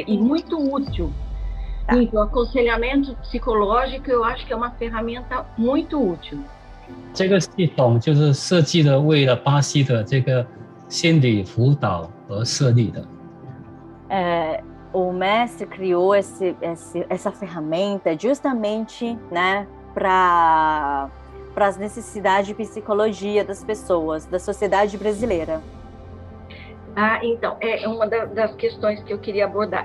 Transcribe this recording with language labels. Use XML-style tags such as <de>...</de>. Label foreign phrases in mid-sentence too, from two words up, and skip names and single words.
<pt>E muito útil. Então, aconselhamento psicológico, eu acho que é uma ferramenta muito útil.</pt> <zh>这个系统就是设计了为了巴西的这个心理辅导而设立的。</zh> <pt>o mestre criou essa ferramenta justamente, né, para as necessidades de psicologia das pessoas, da sociedade brasileira. Então, é uma das questões que eu queria abordar.</pt>